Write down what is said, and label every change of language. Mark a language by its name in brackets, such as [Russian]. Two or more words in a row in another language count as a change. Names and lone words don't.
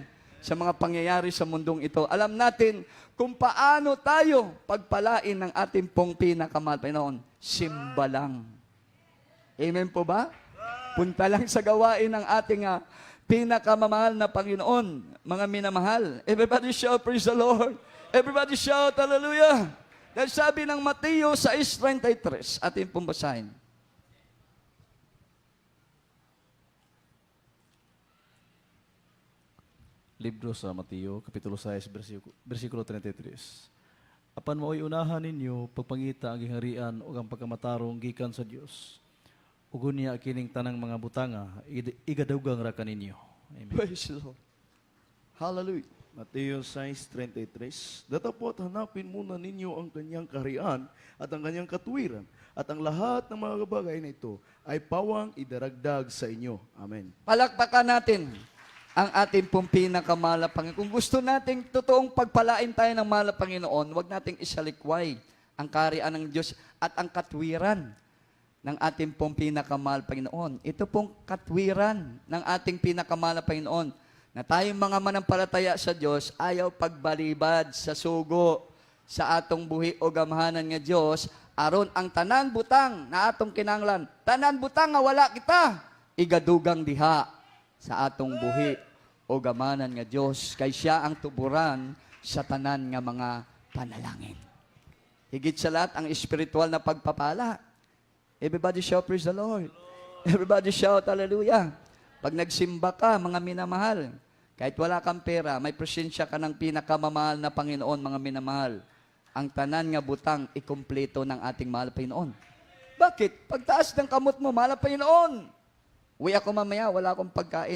[Filipino] Sa mga pangyayari sa mundong ito. Alam natin kung paano tayo pagpalain ng ating pong pinakamahal Panginoon. Simba lang. Amen po ba? Punta lang sa gawain ng ating pinakamamahal na Panginoon. Mga minamahal. [English] Everybody shout, praise the Lord. Everybody shout, hallelujah. [Filipino] Dahil sabi ng Mateo 6:33, ating pong basahin. Libro sa Mateo, Kapitulo 6, versikulo 33. [Cebuano] Apan mao'y unahan ninyo, pagpangita ang giharian o ang pagkamatarong gikan sa Dios. Ugon niya kining tanang mga butanga, igadugang ra kaninyo. Amen. [English] Praise the Lord. Hallelujah. [Filipino] Mateo 6:33, datapot hanapin muna ninyo ang kanyang kaharian at ang kanyang katuwiran, at ang lahat ng mga bagay na ito ay pawang idaragdag sa inyo. Amen. Palakpakan natin ang ating pong pinakamahal na Panginoon. Kung gusto nating totoong pagpalain tayo ng mahal na Panginoon, huwag nating isalikway ang kaharian ng Diyos at ang katwiran ng ating pong pinakamahal Panginoon. Ito pong katwiran ng ating pinakamahal na Panginoon, na tayong mga manampalataya sa Diyos, [Cebuano] ayaw pagbalibad sa sugo sa atong buhi o gamhanan nga Diyos, aron ang tanan butang na atong kinanglan, tanan butang nga wala kita, igadugang diha sa atong buhi o gamhanan nga Diyos, kay siya ang tuburan sa tanan nga mga panalangin. [Filipino] Higit sa lahat, ang espiritual na pagpapala. [English] Everybody shout, praise the Lord. Everybody shout, hallelujah. [Filipino] Pag nagsimba ka, mga minamahal, kahit wala kang pera, may presensya ka ng pinakamamahal na Panginoon, mga minamahal. Ang [Cebuano] tanan nga butang, [Filipino] ikumpleto ng ating mahal na Panginoon. Bakit? Pagtaas ng kamot mo, mahal na Panginoon. Uwi ako mamaya, wala akong pagkain.